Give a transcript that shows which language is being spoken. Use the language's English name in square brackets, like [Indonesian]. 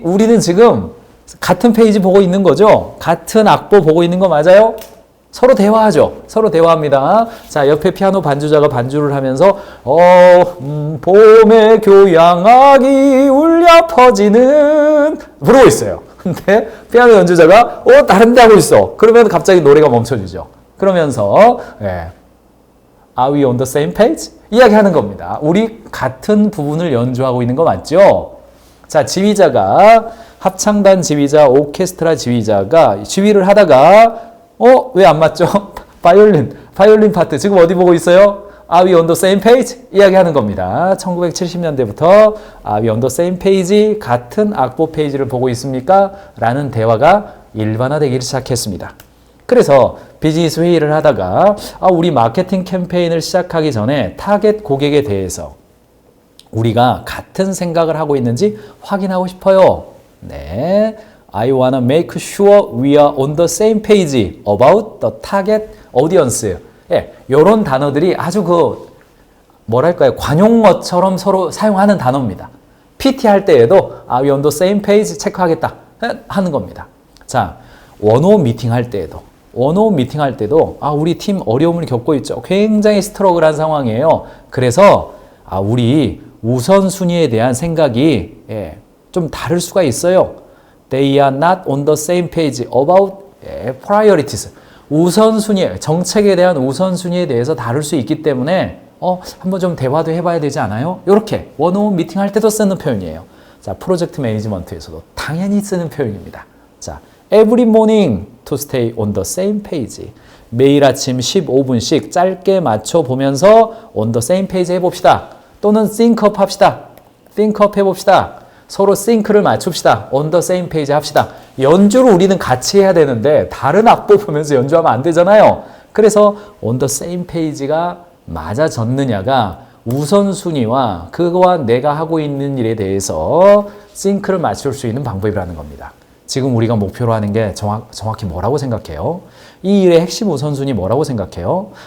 [Korean] 우리는 지금 같은 페이지 보고 있는 거죠? 같은 악보 보고 있는 거 맞아요? 서로 대화하죠. 서로 대화합니다. 자, 옆에 피아노 반주자가 반주를 하면서 봄의 교향악이 울려 퍼지는 부르고 있어요. 근데 피아노 연주자가 다른 데 하고 있어. 그러면 갑자기 노래가 멈춰지죠. 그러면서 [English] Are we on the same page? [Korean] 이야기하는 겁니다. 우리 같은 부분을 연주하고 있는 거 맞죠? 자, 지휘자가 합창단 지휘자, 오케스트라 지휘자가 지휘를 하다가 왜 안 맞죠? 바이올린 파트. 지금 어디 보고 있어요? [English] Are we on the same page? [Korean] 이야기하는 겁니다. [English] 1970년대부터 Are we on the same page? [Korean] 같은 악보 페이지를 보고 있습니까? 라는 대화가 일반화되기 시작했습니다. 그래서 비즈니스 회의를 하다가 우리 마케팅 캠페인을 시작하기 전에 타겟 고객에 대해서 우리가 같은 생각을 하고 있는지 확인하고 싶어요. 네. [English] I wanna make sure we are on the same page about the target audience. [Korean] 예, 요런 단어들이 아주 뭐랄까요, 관용어처럼 서로 사용하는 단어입니다. PT 할 때에도 [English] we on the same page [Korean] 체크하겠다 하는 겁니다. 자, 원어원 미팅 할 때에도 우리 팀 어려움을 겪고 있죠. 굉장히 스트러글한 상황이에요. 그래서 우리 우선순위에 대한 생각이 좀 다를 수가 있어요. [English] They are not on the same page about priorities. [Korean] 우선순위, 정책에 대한 우선순위에 대해서 다룰 수 있기 때문에 한번 좀 대화도 해봐야 되지 않아요? 이렇게 원어원 미팅 할 때도 쓰는 표현이에요. 자, 프로젝트 매니지먼트에서도 당연히 쓰는 표현입니다. [English] 자, every morning to stay on the same page. [Korean] 매일 아침 15분씩 짧게 맞춰 보면서 [English] on the same page [Korean] 해봅시다. 또는 [English] think up [Korean] 합시다. [English] think up [Korean] 해봅시다. 서로 싱크를 맞춥시다. [English] on the same page [Korean] 합시다. 연주를 우리는 같이 해야 되는데 다른 악보 보면서 연주하면 안 되잖아요. 그래서 [English] on the same page [Korean] 가 맞아졌느냐가 우선순위와 그거와 내가 하고 있는 일에 대해서 싱크를 맞출 수 있는 방법이라는 겁니다. 지금 우리가 목표로 하는 게 정확히 뭐라고 생각해요? 이 일의 핵심 우선순위 뭐라고 생각해요?